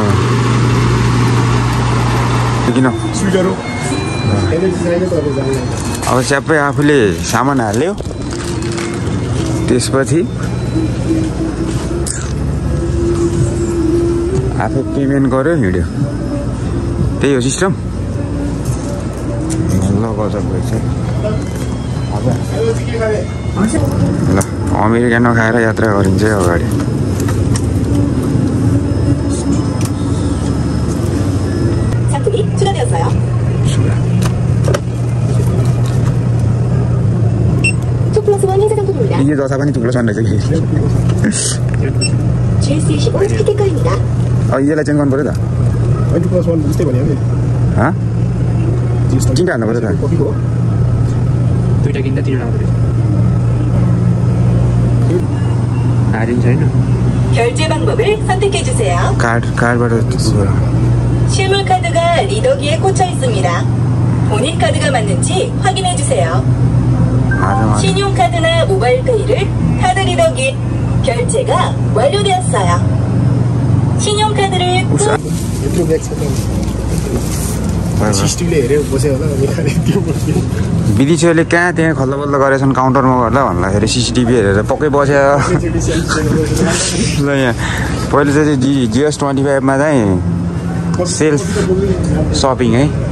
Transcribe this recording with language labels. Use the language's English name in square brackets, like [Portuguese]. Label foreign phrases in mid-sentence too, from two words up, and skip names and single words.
[Nepali] किन अब स्यापै आफूले सामान हाल्यो, त्यसपछि आफू पेमेन्ट गर्यो, हिँड्यो। त्यही हो सिस्टम। ल गजब रहेछ। ल अमेरिकन नखाएर यात्रा गरिन्छ अगाडि। [Korean] 상품이 추가되었어요. 투플러스1 행사 상품입니다. 이게 더 사반이 투플러스1 [Nepali] रहेछ कि? [Korean] GS25 스티커입니다. [Nepali] यसलाई चेन्ज गर्नु पर्यो त? 투플러스1 जस्तै भन्यो नि। तिनटा हाल्नु पर्यो त? दुईटा किन्दा तिनवटा आउँदो रहेछ। हारिन्छ होइन? [Korean] 결제 방법을 선택해 주세요. 카드बाट 실물 카드가 리더기에 꽂혀 있습니다. 본인 카드가 맞는지 확인해 주세요. 신용카드나 모바일페이를 카드 리더기 결제가 완료되었어요. 신용카드를 [Nepali] CCTVले हेरेर बस्यो होला मेकाले त्यो बस्यो। विदेशीहरूले कहाँ त्यहाँ खल्लबल्ल गरेछन् काउन्टरमा गर्दा भन्दाखेरि सिसिटिभी हेरेर पक्कै बस्यो। ल यहाँ पहिले चाहिँ GS25मा चाहिँ [English] self shopping [Nepali] है।